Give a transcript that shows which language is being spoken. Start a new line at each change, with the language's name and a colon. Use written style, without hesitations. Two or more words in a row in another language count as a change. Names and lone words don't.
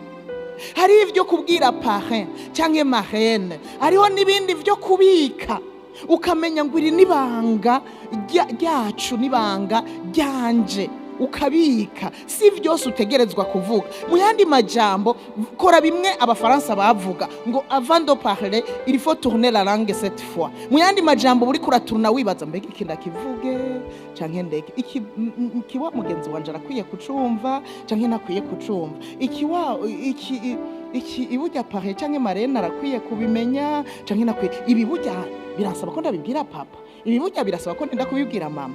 Rundi: Hari ibyo kubwira parrain cyangwa marraine, hariho n'ibindi byo kubika. Ukamenya ngo iri nibanga ryacu, nibanga ryanje, ukabika. Si byose utegerezwa kuvuga. Mu yandi majambo, kora bimwe abafaransa bavuga ngo
French: avant de parler il faut tourner la langue cette fois.
Rundi: Mu yandi majambo buri kuraturuna wibaza mbega iki ndakivuge canke ndeke iki wa mugenzi wanje arakwiye kucumva canke nakwiye kucumva, iki ibujya parrain canke marraine arakwiye kubimenya canke nakwiye ibi bujya birasaba ko ndabibwira papa, ibi burya birasaba ko ndenda kubibwira mama.